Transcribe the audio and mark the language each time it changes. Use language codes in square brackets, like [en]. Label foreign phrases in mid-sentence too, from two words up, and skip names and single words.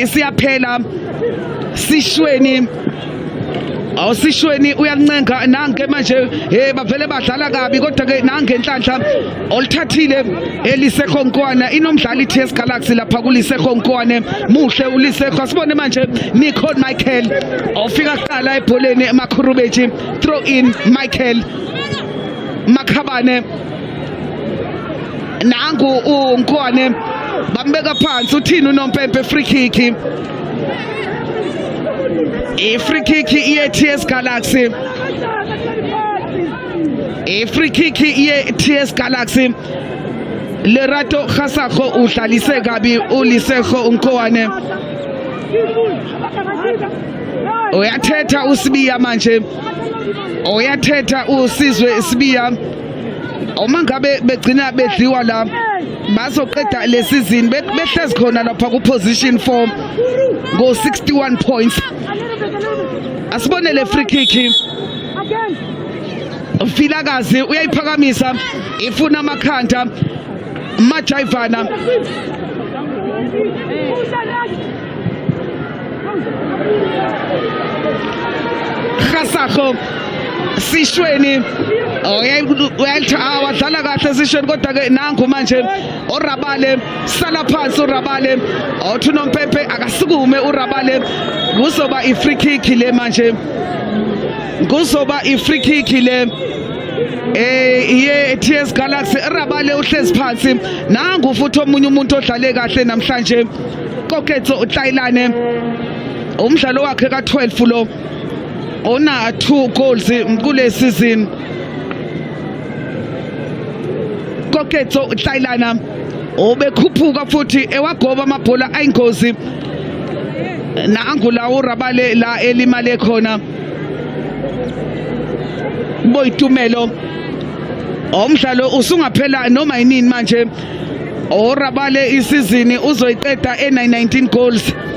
[zu] siyaphela sishweni awusishweni uyancenga nange manje bavele badlala kabi kodwa ke nange enhlanhla olithathile elisekho nkwana inomdlali iTS Galaxy lapha kulisekho nkwane muhle ulisekho sibone manje Nicole Michael ofika kuqala ebholeni eMakhurubeji [en] throw in [zu] Michael Makhabane nangu unkwane bambeka phansi uthini uNompempe [en] free kick free kick [zu] ye-TS Galaxy [en] free kick [zu] ye-TS Galaxy Lerato Khasakho udlalise kabi ulisekho unkwane uyathetha uSibiya manje uyathetha uSizwe Sibiya uma ngabe begcina bedliwa la bazoqeda le season behlezi khona lapha ku position 4 go 61 points asibone le [en] free kick [zu] Vilakazi uyayiphakamisa ifuna amakhanda Majayivana Khasakho sishweni wadlala kahle sishweni kodwa ke nangu manje uRabale sala phansi uRabale othi uNompempe akasukume uRabale kuzoba i- [en] free kick [zu] le manje kuzoba i- [en] free kick [zu] le ye-TS Galaxy uRabale uhlezi phansi nangu futhi omunye umuntu odlale kahle namhlanje Koketso Hlayilane umdlalo wakhe ka12 lo ona 2 goals kule season Koketso Hlayilana obekhuphuka futhi ewagoba amabhola ayingozi nangu la uRabale la elimale khona Boyitumelo umdlalo usungaphela noma yinini manje uRabale isizini uzoyiqeda e19 goals